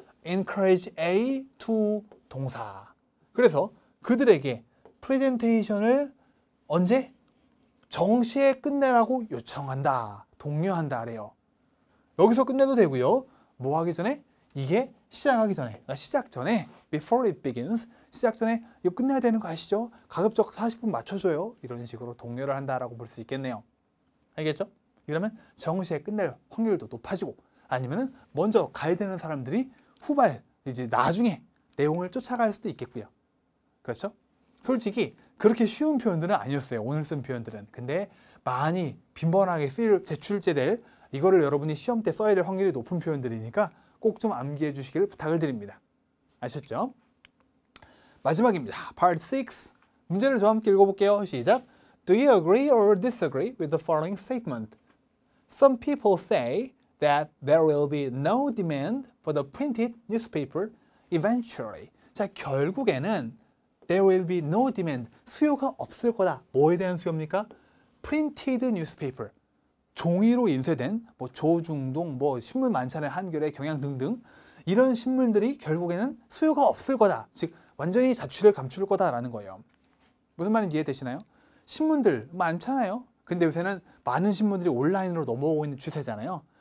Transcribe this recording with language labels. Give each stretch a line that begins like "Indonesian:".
Korean: encourage A to 동사. 그래서 그들에게 프레젠테이션을 언제? 정시에 끝내라고 요청한다, 독려한다 래요. 여기서 끝내도 되고요. 뭐 하기 전에? 이게 시작하기 전에, 그러니까 시작 전에
English: before it begins,
Korean: 시작 전에 이거 끝내야 되는 거 아시죠? 가급적 40분 맞춰줘요. 이런 식으로 독려를 한다라고 볼 수 있겠네요. 알겠죠? 이러면 정시에 끝낼 확률도 높아지고, 아니면은 먼저 가야 되는 사람들이 후발, 이제 나중에 내용을 쫓아갈 수도 있겠고요. 그렇죠? 솔직히 그렇게 쉬운 표현들은 아니었어요. 오늘 쓴 표현들은. 근데 많이 빈번하게 제출제될, 이거를 여러분이 시험 때 써야 될 확률이 높은 표현들이니까 꼭 좀 암기해 주시기를 부탁을 드립니다. 아셨죠? 마지막입니다. Part 6. 문제를 저와 함께 읽어볼게요. 시작.
English: Do you agree or disagree with the following statement? Some people say that there will be no demand for the printed newspaper eventually.
Korean: 자, 결국에는
English: there will be no demand.
Korean: 수요가 없을 거다. 뭐에 대한 수요입니까? printed newspaper. 종이로 인쇄된 뭐 조중동, 뭐 신문 많잖아요. 한겨레, 경향 등등. 이런 신문들이 결국에는 수요가 없을 거다. 즉 완전히 자취를 감출 거다라는 거예요. 무슨 말인지 이해되시나요? 신문들 많잖아요. 근데 요새는 많은 신문들이 온라인으로 넘어오고 있는 추세잖아요.